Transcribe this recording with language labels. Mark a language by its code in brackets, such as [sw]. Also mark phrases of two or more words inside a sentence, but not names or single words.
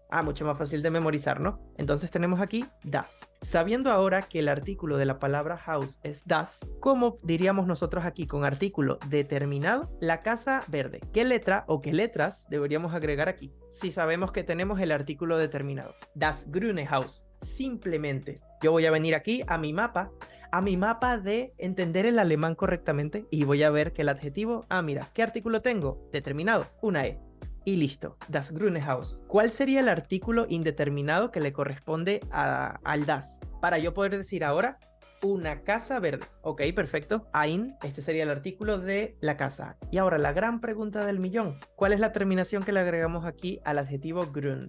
[es] Mucho más fácil de memorizar, ¿no? Entonces tenemos aquí das. Sabiendo ahora que el artículo de la palabra house es das, ¿cómo diríamos nosotros aquí con artículo determinado? La casa verde. ¿Qué letra o qué letras deberíamos agregar aquí? Si sabemos que tenemos el artículo determinado. [de] Das grüne Haus. [es] Simplemente, yo voy a venir aquí a mi mapa de entender el alemán correctamente y voy a ver que el adjetivo, mira, ¿qué artículo tengo? Determinado, una E. Y listo, [de] das grüne Haus. [es] ¿Cuál sería el artículo indeterminado que le corresponde al das? Para yo poder decir ahora, una casa verde. Ok, perfecto. Ein, este sería el artículo de la casa. Y ahora la gran pregunta del millón. ¿Cuál es la terminación que le agregamos aquí al adjetivo grün?